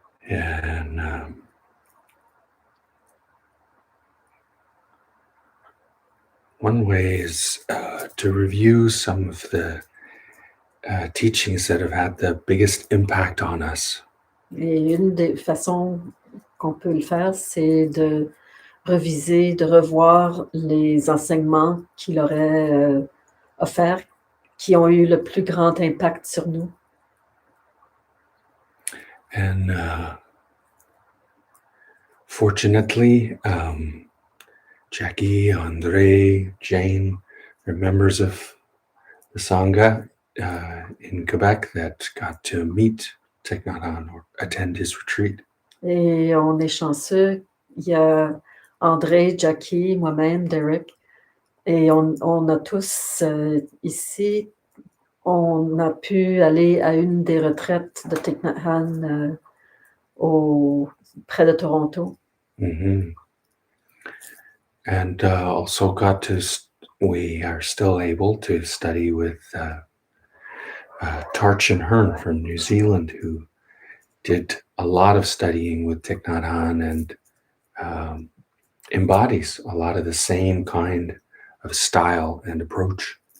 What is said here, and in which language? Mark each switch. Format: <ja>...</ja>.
<en>And one way is to review some of the teachings that have had the biggest impact on us.</en> <fr>Et une des façons qu'on peut le faire, c'est de reviser, de revoir les enseignements qu'il aurait offerts, qui ont eu le plus grand impact sur nous.</fr> <en>And fortunately, Jackie, Andre, Jane, they're members of the Sangha in Quebec that got to meet Thich Nhat Hanh or attend his retreat.</en> <fr>Et on est chanceux. Il y a André, Jackie, moi-même, Derek, et on a tous ici, on a pu aller à une des retraites de Thich Nhat Hanh près de Toronto. Mm-hmm.</fr> <en>And also we are still able to study with Thich Nat Hanh from New Zealand, who did a lot of studying with Thich Nhat Hanh and embodies a lot of the same kind of style and approach.</en>